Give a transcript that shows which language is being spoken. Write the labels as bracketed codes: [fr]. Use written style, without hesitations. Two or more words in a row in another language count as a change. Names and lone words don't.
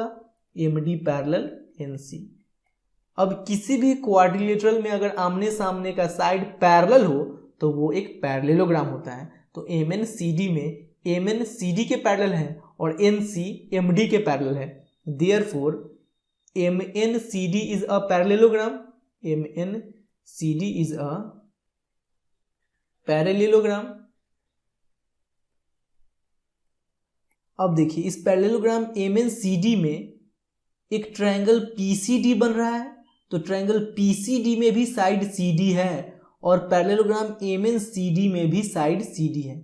[en] MD parallel NC. [hi] अब किसी भी क्वाड्रिलेटरल में अगर आमने सामने का [en] side parallel [hi] हो तो वो एक पैरेललोग्राम होता है। तो MNCD में MN CD के पैरेलल है और NC MD के पैरेलल है। [en] Therefore MNCD is a parallelogram. MNCD is a parallelogram। [hi] अब देखिए, इस पैरेललोग्राम MNCD में एक ट्रायंगल PCD बन रहा है, तो ट्रायंगल PCD में भी साइड CD है और पैरेललोग्राम MNCD में भी साइड CD है।